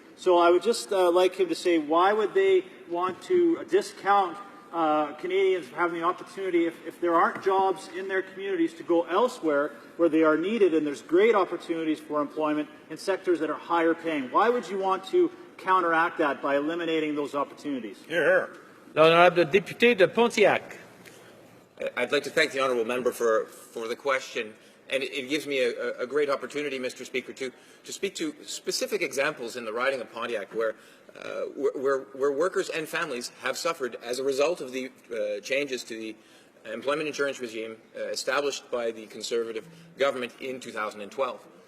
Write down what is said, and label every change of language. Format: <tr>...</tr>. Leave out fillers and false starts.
<en>So I would just like him to say, why would they want to discount Canadians having the opportunity, if there aren't jobs in their communities, to go elsewhere where they are needed and there's great opportunities for employment in sectors that are higher paying? Why would you want to counteract that by eliminating those opportunities? Here.</en> <fr>L'honorable député de Pontiac.</fr> <en>I'd like to thank the honourable member for the question, and it gives me a great opportunity, Mr. Speaker, to speak to specific examples in the riding of Pontiac where workers and families have suffered as a result of the changes to the employment insurance regime established by the Conservative government in 2012.</en>